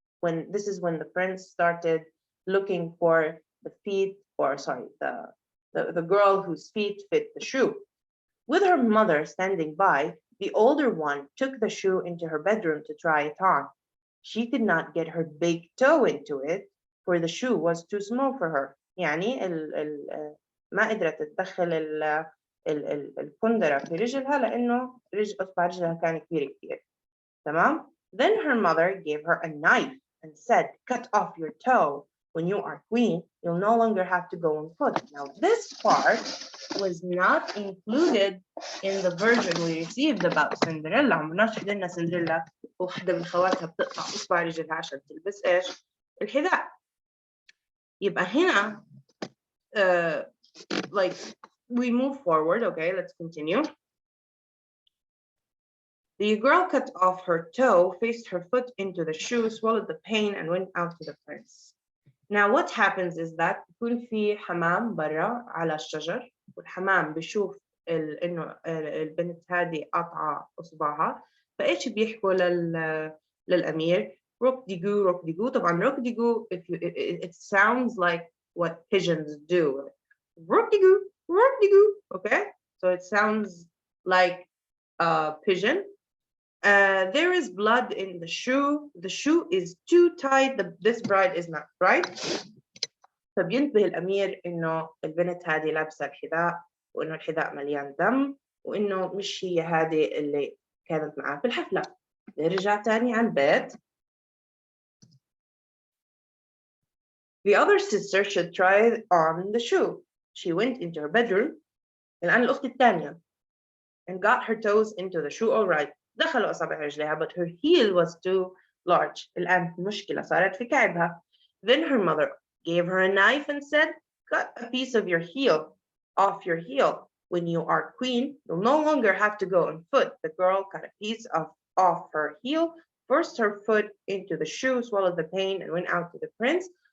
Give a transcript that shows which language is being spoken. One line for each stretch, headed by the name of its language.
English: When this is when the prince started looking for the feet, or sorry, the girl whose feet fit the shoe. With her mother standing by, the older one took the shoe into her bedroom to try it on. She could not get her big toe into it, for the shoe was too small for her.
Arabic: يعني ما قدرت تدخل الكندرة في رجلها لأنه أصبع رجلها كان كبير كتير. تمام؟
English: Then her mother gave her a knife and said, cut off your toe. When you are queen, you'll no longer have to go on foot. Now, this part was not included in the version we received about Cinderella.
Arabic: عمرناش حضرنا سندريلا وحدة من خواتها بتقطع إصبع رجلها عشان تلبس إيش؟ الحذاء. يبقى هنا
English: like we move forward. Okay, let's continue. The girl cut off her toe, faced her foot into the shoe, swallowed the pain, and went out to the prince. Now what happens is that
Arabic: يكون في حمام برا على الشجر، والحمام بيشوف إنه البنت هذه قطعة إصبعها، فإيش بيحكوا للأمير؟ روك ديجو روك ديجو. طبعا روك ديجو
English: it sounds like what pigeons do. Rook degoo, rook degoo. Okay, so it sounds like a pigeon. There is blood in the shoe. The shoe is too tight. This bride is not bright.
Arabic: فبينتبه الأمير إنه البنت هذه لابسة الحذاء، وإنه الحذاء مليان دم، وإنه مش هي هذه اللي كانت معاه في الحفلة. نرجع تاني على البيت.
English: The other sister should try on the shoe. She went into her bedroom.
Arabic: الآن الأخت الثانية
English: and got her toes into the shoe all right.
Arabic: دخلوا أصابع رجلها,
English: but her heel was too large.
Arabic: الآن المشكلة صارت في كعبها.
English: Then her mother gave her a knife and said, cut a piece of your heel off your heel. When you are queen, you'll no longer have to go on foot. The girl cut a piece off her heel, forced her foot into the shoe, swallowed the pain, and went out to the prince.